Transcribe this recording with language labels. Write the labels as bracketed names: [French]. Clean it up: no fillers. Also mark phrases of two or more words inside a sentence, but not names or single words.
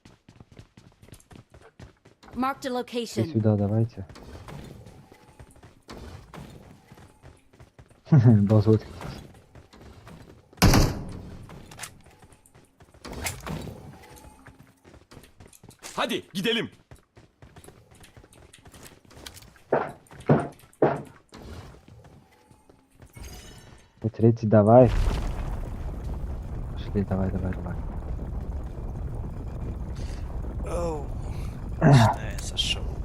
[English] Marked a [Russian] Все [English] location. [Russian] сюда давайте. Базот. [Turkish] Hadi gidelim. [Russian] Третий давай. Пошли, давай. Оу. Не, сошел.